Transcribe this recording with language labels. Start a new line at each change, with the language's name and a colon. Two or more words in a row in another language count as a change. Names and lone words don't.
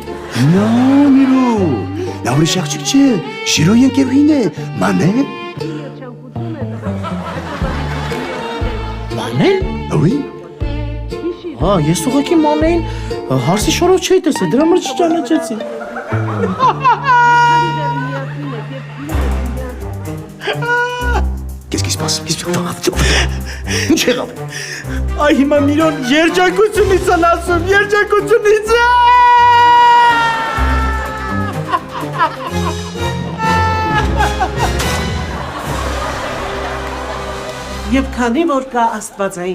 Armenian: Միրոն, նա ուրիշ աղջիկ չէ, Շիրոյի ընկերուհին է, Մանե։ Մանեն։ Oui։ Հա, ես ուղղակի Մանեին հարսի շորով չէի տեսել, դրա համար չճանաչեցի։
French: Qu'est-ce qui se passe?
Armenian: Ինչ եղավ։ Այ հիմա Միրոն երջանկությունից են ասում, երջանկությունից է։ Եվ քանի որ կա աստվածային